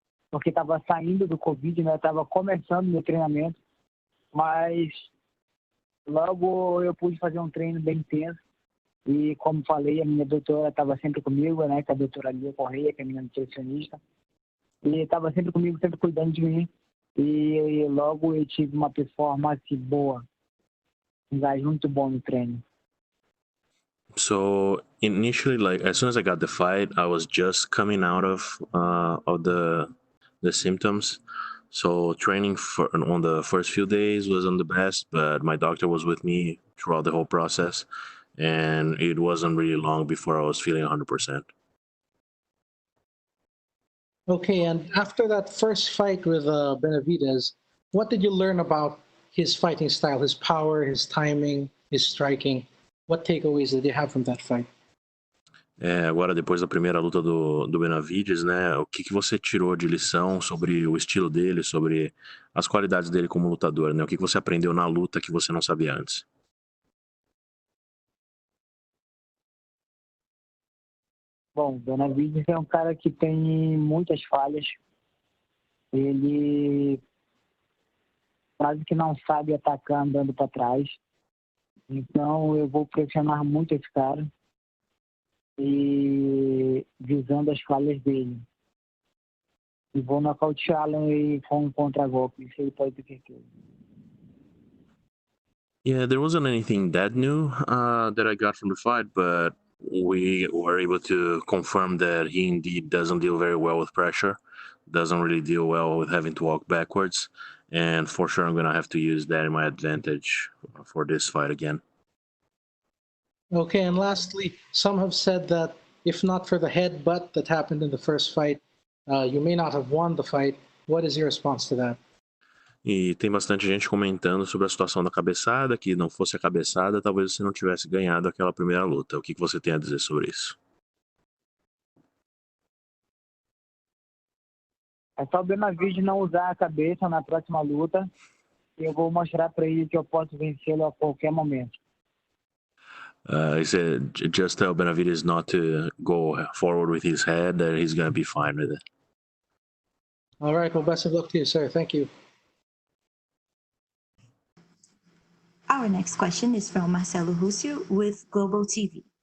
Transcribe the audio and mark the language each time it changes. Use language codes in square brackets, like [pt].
[pt] porque estava saindo do Covid, né? Estava começando meu treinamento, mas logo eu pude fazer um treino bem intenso. E, como falei, a minha doutora estava sempre comigo, né? Que é a doutora Lia Correia, que é a minha nutricionista. E estava sempre comigo, sempre cuidando de mim. E logo eu tive uma performance boa, um gás muito bom no treino. [en] So initially, like as soon as I got the fight, I was just coming out of the symptoms. So training on the first few days wasn't the best, but my doctor was with me throughout the whole process, and it wasn't really long before I was feeling 100%. Okay, and after that first fight with Benavidez, what did you learn about his fighting style, his power, his timing, his striking? What takeaways did you have from that fight? [pt] Agora, depois da primeira luta do Benavides, né? O que você tirou de lição sobre o estilo dele, sobre as qualidades dele como lutador, né? O que você aprendeu na luta que você não sabia antes? Bom, o Benavides é um cara que tem muitas falhas. Ele quase que não sabe atacar andando para trás. Então eu vou pressionar muito esse cara e visando as falhas dele. E vou nocauteá-lo e com um contra-golpe, isso ele pode ter certeza. [en] Yeah, there wasn't anything that new that I got from the fight, but we were able to confirm that he indeed doesn't deal very well with pressure, doesn't really deal well with having to walk backwards, and for sure I'm going to have to use that in my advantage for this fight again. Okay, and lastly, some have said that if not for the headbutt that happened in the first fight, you may not have won the fight. What is your response to that? [pt] E tem bastante gente comentando sobre a situação da cabeçada, que não fosse a cabeçada, talvez você não tivesse ganhado aquela primeira luta. O que você tem a dizer sobre isso? É só o Benavides não usar a cabeça na próxima luta e eu vou mostrar para ele que eu posso vencê-lo a qualquer momento. [en] He said, just tell Benavides not to go forward with his head, that he's going to be fine with it. All right, well, best of luck to you, sir. Thank you. Our next question is from Marcelo Russo with Global TV.